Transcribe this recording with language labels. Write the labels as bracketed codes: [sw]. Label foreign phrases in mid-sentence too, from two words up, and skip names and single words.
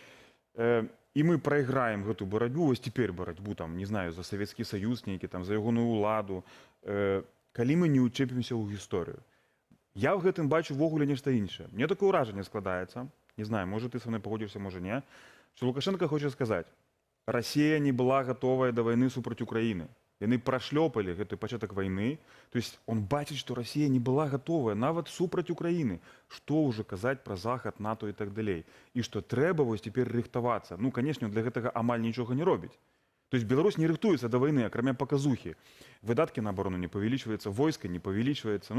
[be] І мы прайграем гэту барацьбу, вось цяпер барацьбу, там, не знаю, за Савецкі Саюз нейкі, там, за ягоную ўладу, калі мы не ўчэпімся ў гісторыю. Я ў гэтым бачу ввогуле нешта іншае. Мне такое ўражанне складаецца, не знаю, можа ты са мной пагодзішся, можа не, што Лукашенко хоча сказаць, [ru] Россия не была готовая до войны [be] супраць Украины. Яны прашлёпалі гэты пачатак войны. [ru] То есть он [be] бачыць, што [ru] Россия не была готовая [be] нават супраць [ru] Украины. [be] Што ўжо казаць пра Захад, НАТО і так далей. І што трэба вось цяпер рыхтавацца. [ru] Ну, конечно, [be] для гэтага амаль нічога не робіць. [ru] То есть [be] Беларусь не рыхтуецца [ru] до войны, [be] акрамя показухи. Выдатки [ru] на оборону [be] не павялічваецца, войска не павялічваецца.